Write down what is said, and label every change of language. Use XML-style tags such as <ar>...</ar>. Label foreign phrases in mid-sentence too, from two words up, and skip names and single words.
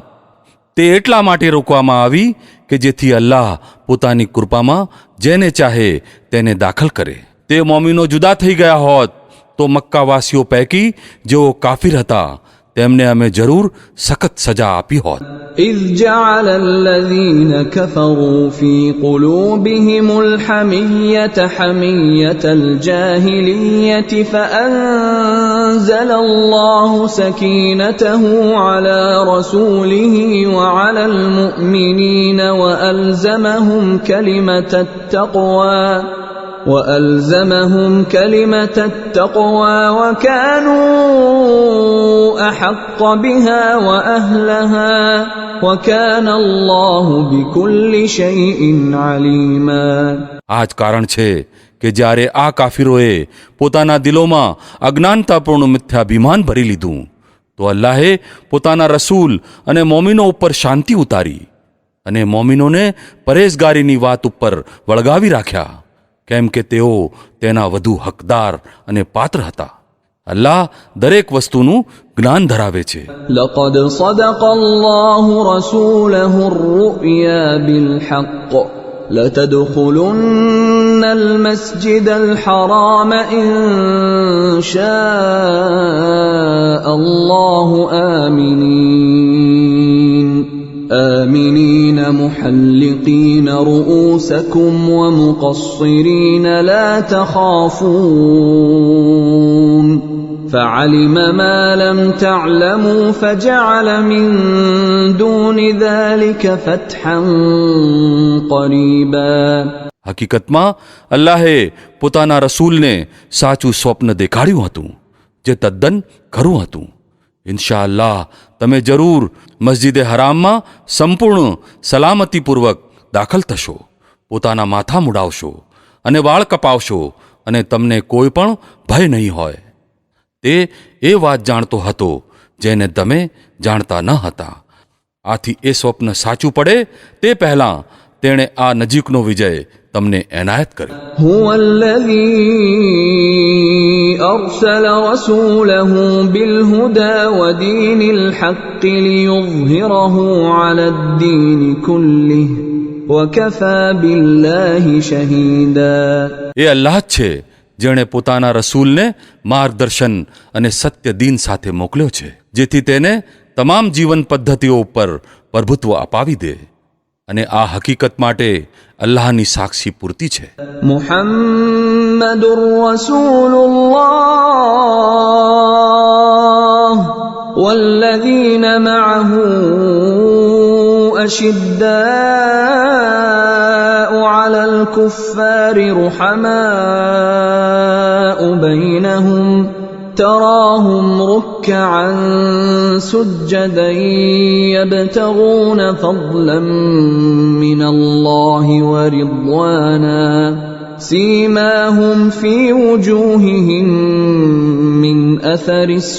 <gu>તે એટલા માટે રોકવામાં આવી કે જેથી અલ્લાહ પોતાની કૃપામાં જેને ચાહે તેને દાખલ કરે. તે મોમિનો જુદા થઈ ગયા હોત તો મક્કાવાસીઓ પૈકી જેઓ કાફિર હતા તેમને અમે જરૂર સખત સજા આપી હોત.</gu> <ar>إذ جعل الذين كفروا في قلوبهم الحمية حمية الجاهلية فأنزل الله سكينته على رسوله وعلى المؤمنين وألزمهم كلمة التقوى وكانوا أحق بها وأهلها وكان الله بكل شيء عليما.</ar> <gu>આ જ કારણ છે કે જ્યારે આ કાફિરોએ પોતાના દિલોમાં અજ્ઞાનતાપૂર્ણ મિથ્યાભિમાન ભરી લીધું તો અલ્લાહે પોતાના રસૂલ અને મોમિનો ઉપર શાંતિ ઉતારી અને મોમિનોને પરેશગારીની વાત ઉપર વળગાવી રાખ્યા, કેમ કે તેઓ તેના વધુ હકદાર અને પાત્ર હતા. અલ્લાહ દરેક વસ્તુનું જ્ઞાન ધરાવે છે.</gu> <ar>لقد صدق الله رسوله الرؤيا بالحق لتدخلن المسجد الحرام إن شاء الله آمنين محلقين رؤوسكم ومقصرين لا تخافون فعلم ما لم تعلموا فجعل من دون ذلك فتحا قريبا.</ar> <gu>હકીકતમાં અલ્લાહે પોતાના રસૂલને સાચું સ્વપ્ન દેખાડ્યું હતું જે તદ્દન ખરું હતું. ઇન્શાઅલ્લાહ તમે જરૂર મસ્જિદે હરામમાં સંપૂર્ણ સલામતીપૂર્વક દાખલ થશો, પોતાના માથા મુડાવશો અને વાળ કપાવશો અને તમને કોઈ પણ ભય નહીં હોય. તે એ વાત જાણતો હતો જેને તમે જાણતા ન હતા. આથી એ સ્વપ્ન સાચું પડે તે પહેલાં તેણે આ નજીકનો વિજય તમને એનાયત કર્યો.</gu> <ar>هو الذي أرسل رسوله بالهدى ودين الحق ليظهره على الدين كله وكفى بالله شهيدا.</ar> <gu>એ અલ્લાહ જ છે જેણે પોતાના રસૂલને માર્ગદર્શન અને સત્ય દીન સાથે મોકલ્યો છે જેથી તેને તમામ જીવન પદ્ધતિઓ ઉપર પ્રભુત્વ અપાવી દે, અને આ હકીકત માટે અલ્લાહની સાક્ષી પૂરતી છે.</gu> <ar>محمد رسول الله والذين معه أشداء على الكفار رحماء بينهم تراهم ركعا سجدا يبتغون فضلا من الله ورضوانا سيماهم في وجوههم من أثر</ar>